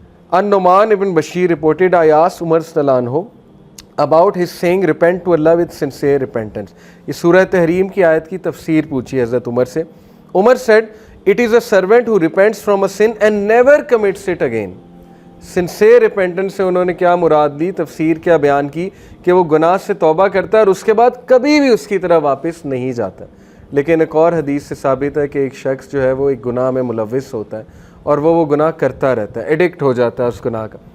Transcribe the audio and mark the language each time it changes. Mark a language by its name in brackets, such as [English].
[English] An-Nu'man ibn Bashir reported, I asked Umar sallallahu anhu about his saying repent to Allah with sincere repentance. [Urdu] یہ سورہ تحریم کی آیت کی تفسیر پوچھی حضرت عمر سے. [English] Umar said, it is a servant who repents from a sin and never commits it again. [Urdu] Sincere repentance سے انہوں نے کیا مراد لی, تفسیر کیا بیان کی کہ وہ گناہ سے توبہ کرتا ہے اور اس کے بعد کبھی بھی اس کی طرح واپس نہیں جاتا. لیکن ایک اور حدیث سے ثابت ہے کہ ایک شخص جو ہے وہ ایک گناہ میں ملوث ہوتا ہے اور وہ گناہ کرتا رہتا ہے, ایڈکٹ ہو جاتا ہے اس گناہ کا.